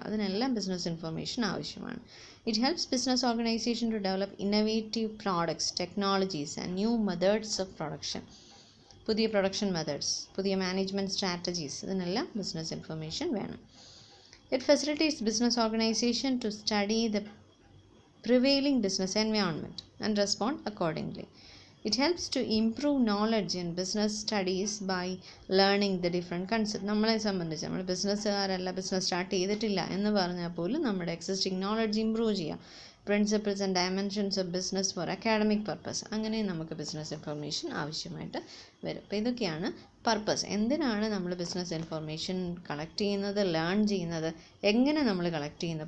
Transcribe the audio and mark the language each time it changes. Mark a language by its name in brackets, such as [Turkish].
[Malayalam] അതിനെല്ലാം business information ആവശ്യമാണ്. [English] It helps business organization to develop innovative products, technologies and new methods of production. [Malayalam] പുതിയ production methods, പുതിയ management strategies, ഇതിനെല്ലാം business information വേണം. [English] It facilitates business organization to study the prevailing business environment and respond accordingly. It helps to improve knowledge in business studies by learning the different concepts. [Malayalam] നമ്മളെ സംബന്ധിച്ച് നമ്മൾ ബിസിനസ്സുകാരല്ല, business start ചെയ്തിട്ടില്ല എന്ന് പറഞ്ഞാൽ പോലും നമ്മുടെ എക്സിസ്റ്റിംഗ് നോളജ് ഇമ്പ്രൂവ് ചെയ്യാം. [English] principles and dimensions of business for academic purpose, [Malayalam] അങ്ങനെ നമുക്ക് ബിസിനസ് ഇൻഫർമേഷൻ ആവശ്യമായിട്ട് വരും. അപ്പോൾ ഇതൊക്കെയാണ് പർപ്പസ്. എന്തിനാണ് നമ്മൾ ബിസിനസ് ഇൻഫർമേഷൻ കളക്ട് ചെയ്യുന്നത്, ലേൺ ചെയ്യുന്നത്, എങ്ങനെ നമ്മൾ കളക്ട് ചെയ്യുന്നത്.